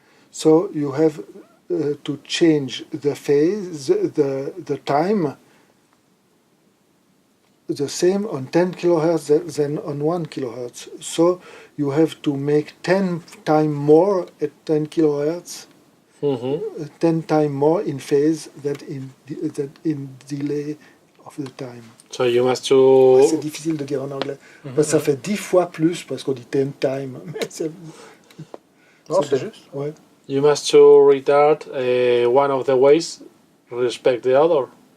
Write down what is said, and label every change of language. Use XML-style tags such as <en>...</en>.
<en>So you have to change the phase, the time, the same on 10 kilohertz than on 1 kilohertz. So you have to make 10 times more at 10 kilohertz, 10 times more in phase than in delay of the time. So you must</en> <fr>C'est</fr> <en>to</en> <fr>difficile de dire en anglais. Parce que ça fait 10 fois plus parce qu'on dit</fr> <en>10 times.</en> <fr>Mais Non, c'est juste. Ouais.</fr> <en>you must to retard one of the ways respect the other.</en>